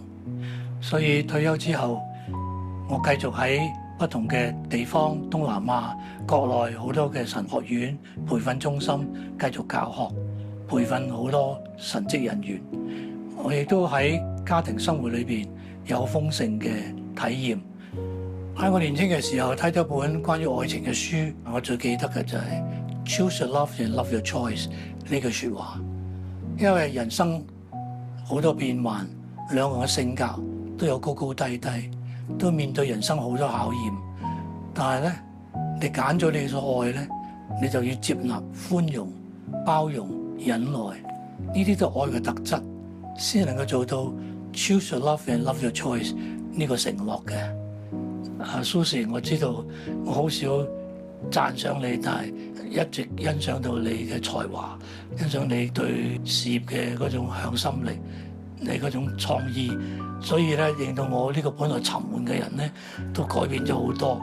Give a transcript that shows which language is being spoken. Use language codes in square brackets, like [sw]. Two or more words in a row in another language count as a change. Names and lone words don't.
[yue] 所以退休之後，我繼續喺不同嘅地方，東南亞、國內好多嘅神學院培訓中心繼續教學，培訓好多神職人員。我亦都喺家庭生活裏邊有豐盛嘅體驗。喺我年輕嘅時候睇咗本關於愛情嘅書，我最記得嘅就係 [en] Choose your love and love your choice [yue] 呢句説話。因為人生好多變幻，兩個人嘅性格都有高高低低，都面對人生好多考驗。但係咧，你揀咗你所愛咧，你就要接納、寬容、包容、忍耐，呢啲都係愛嘅特質，先能夠做到 [en] Choose your love and love your choice [yue] 呢個承諾嘅。Susan， 我知道我好少讚賞你，但係一直欣賞到你嘅才華，欣賞你對事業嘅嗰種向心力，你嗰種創意，所以咧令到我呢個本來沉悶嘅人咧，都改變咗好多。